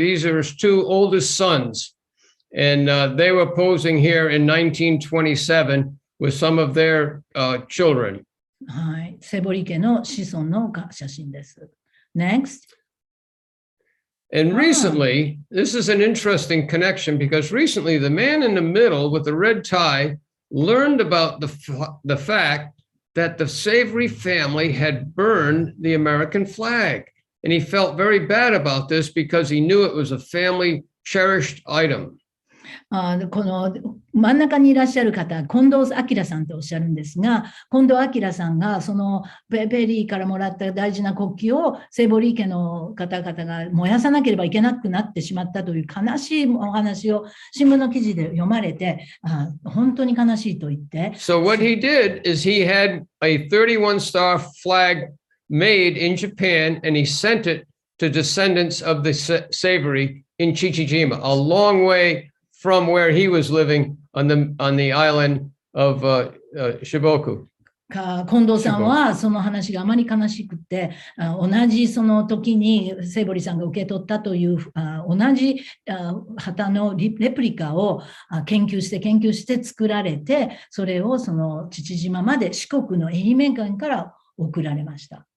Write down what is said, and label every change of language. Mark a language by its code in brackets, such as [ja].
[en] These are his two oldest sons. And they were posing here in 1927 with some of their children. [ja] はい。セボリ家の子孫の写真です。 [en] Next. And recently, this is an interesting connection because recently the man in the middle with the red tie learned about the fact.that the Savory family had burned the American flag. And he felt very bad about this because he knew it was a family cherished item. [ja] この真ん中にいらっしゃる方、近藤明さんとおっしゃるんですが、近藤明さんがそのペリーからもらった大事な国旗をセイボリー家の方々が燃やさなければいけなくなってしまったという悲しいお話を新聞の記事で読まれて、本当に悲しいと言って。 [en] So what he did is he had a 31-star flag made in Japan and he sent it to descendants of the Savory in Chichijima, a long way.From where he was living on the island of Shiboku. [ja] 近藤さんはその話があまり悲しくて、同じその時にセイボリさんが受け取ったという同じ旗のレプリカを研究して作られて、それをその父島まで四国の愛媛県から送られました。